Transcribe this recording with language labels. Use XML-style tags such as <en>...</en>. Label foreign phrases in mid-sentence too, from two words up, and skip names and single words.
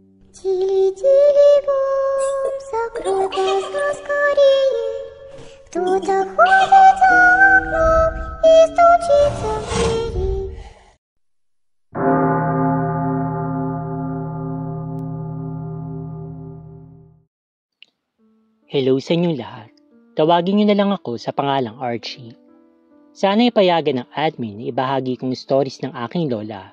<ru>Тили-тили-бом, закрой глаза скорее. Кто-то ходит за окном и стучится в двери.</ru> <tl>Hello sa inyong lahat. Tawagin niyo na lang ako sa pangalang Archie. Sana ipayagan ng admin na ibahagi kong stories ng aking lola.</tl>